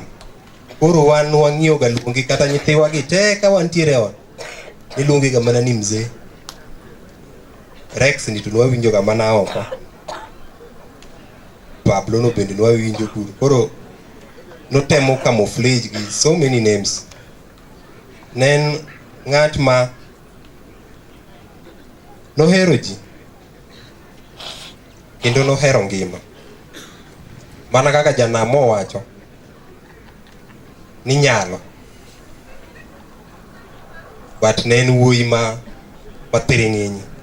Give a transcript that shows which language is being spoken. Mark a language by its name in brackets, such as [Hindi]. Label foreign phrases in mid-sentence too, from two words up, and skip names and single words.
[Luo (Kenya and Tanzania)] Koro wan wang'iyo ga luongi kata nyithiwa gi te ka wantiere ot iluongi ga mana ni mzee. Rex ni tunwawinjo ga mana oko. Pablo no bende nwawinjo kuro. Koro notemo camouflage gi [English] so many names. [Luo (Kenya and Tanzania)] Nen ng'at ma nohero ji kendo nohero ngima. Mana kaka Janamo wacho ni nyalo, but ne en wuoyi ma thiring'inyi.